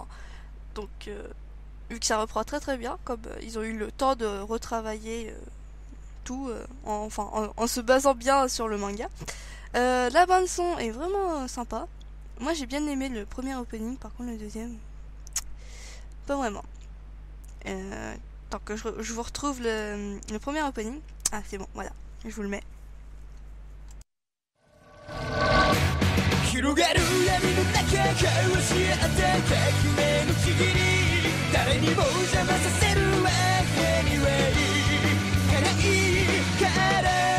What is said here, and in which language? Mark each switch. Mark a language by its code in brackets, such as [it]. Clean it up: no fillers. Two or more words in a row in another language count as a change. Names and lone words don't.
[fr] Donc, vu que ça reprend très très bien, comme ils ont eu le temps de retravailler tout en se basant bien sur le manga. La bande son est vraiment sympa. Moi j'ai bien aimé le premier opening, par contre le deuxième, pas vraiment. Tant que je vous retrouve le premier opening. Ah c'est bon, voilà, je vous le mets. [ja] 広がる闇の中交わし合った革命のちぎり誰にも邪魔させるわけにはいかないから